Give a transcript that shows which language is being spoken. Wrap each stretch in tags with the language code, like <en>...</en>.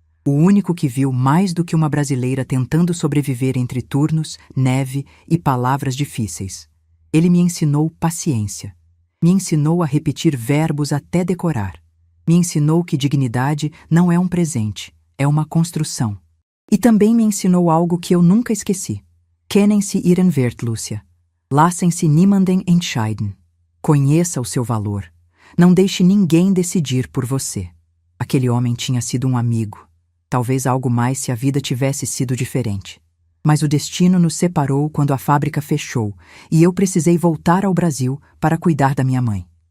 <pt>O único que viu mais do que uma brasileira tentando sobreviver entre turnos, neve e palavras difíceis. Ele me ensinou paciência. Me ensinou a repetir verbos até decorar. Me ensinou que dignidade não é um presente, é uma construção. E também me ensinou algo que eu nunca esqueci.</pt> <de>Kennen Sie Ihren Wert, Lúcia. Lassen Sie niemanden entscheiden.</de> <pt>Conheça o seu valor. Não deixe ninguém decidir por você. Aquele homem tinha sido um amigo. Talvez algo mais se a vida tivesse sido diferente. Mas o destino nos separou quando a fábrica fechou e eu precisei voltar ao Brasil para cuidar da minha mãe.</pt>